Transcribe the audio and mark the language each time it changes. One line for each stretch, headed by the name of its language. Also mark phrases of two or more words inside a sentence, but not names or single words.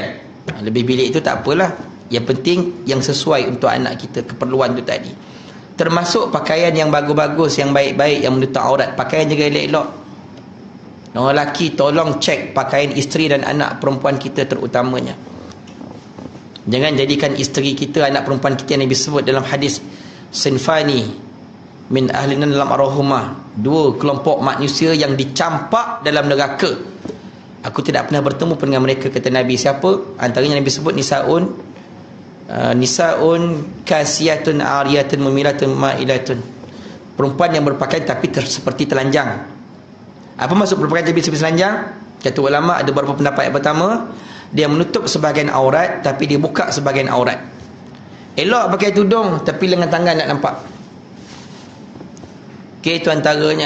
Malay: Lebih bilik itu tak apalah. Yang penting yang sesuai untuk anak kita, keperluan tu tadi. Termasuk pakaian yang bagus-bagus, yang baik-baik, yang menutup aurat. Pakaian juga elok-elok. Orang lelaki tolong cek pakaian isteri dan anak perempuan kita terutamanya. Jangan jadikan isteri kita, anak perempuan kita yang Nabi sebut dalam hadis,
Arabic: صنفان من أهلنا
Malay: dalam ar-rahumah, 2 kelompok manusia yang dicampak dalam neraka. Aku tidak pernah bertemu pun dengan mereka, kata Nabi. Siapa? Antaranya Nabi sebut
Arabic: نساء كاسيات عاريات مميلات مائلات.
Malay: Perempuan yang berpakaian tapi seperti telanjang. Apa maksud berpakaian tapi seperti telanjang? Kata ulama ada beberapa pendapat. Yang pertama, dia menutup sebahagian aurat tapi dia buka sebahagian aurat. Elok pakai tudung tapi lengan tangan nak nampak. Okey, itu antaranya.